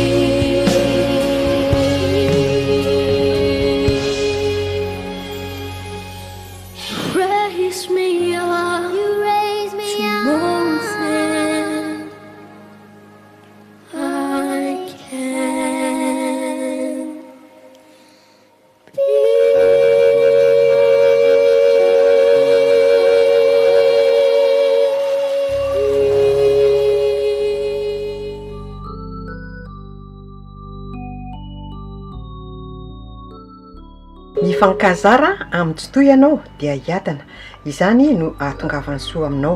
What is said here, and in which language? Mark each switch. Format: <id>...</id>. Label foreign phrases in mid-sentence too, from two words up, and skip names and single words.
<en>Raise me up. You raise me to more than I can be.</en> <mg>Ny fankazara amin'ny totoy ianao dia hiadana, izany no ahatongavan'ny soa aminao.</mg>